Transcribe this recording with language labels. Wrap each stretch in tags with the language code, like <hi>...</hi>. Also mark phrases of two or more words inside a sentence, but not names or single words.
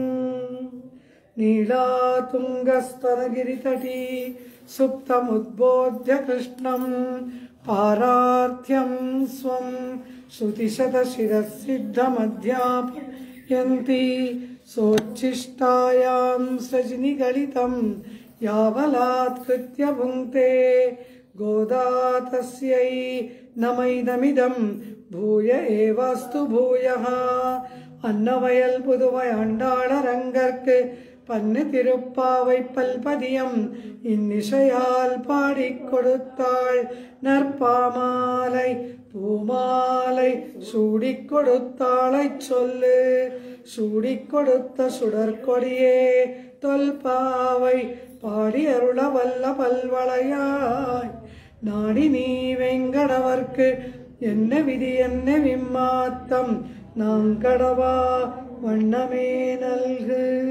<sa>नीलातुङ्गस्तनगिरितटी सुप्तमुद्बोध्य कृष्णं पारार्थ्यं स्वं श्रुतिशतशिरःसिद्धमध्यापयन्ति सोच्छिष्टायां सृजनिगलितं यावलात्कृत्य भुङ्क्ते गोदा तस्यै नमैदमिदं भूय एवास्तु भूयः।</sa> <ta>अन्नवयल पुதுவை ஆண்டாளரங்கற்கு பன்னு திருப்பாவை பல்பதியம் இன்னிசையால் பாடிக் கொடுத்தாள் நற்பாமாலை பூமாலை சூடிக் கொடுத்தாளைச் சொல்லு சூடிக் கொடுத்த சுடற்கொடியே தொல்பாவை பாடி அருள வல்ல பல்வளையாய் நாடி நீ வெங்கடவர்க்கு என்ன விதி என்ன விம்மாத்தம் நாங்கடவா வண்ணமே நல்கு।</ta>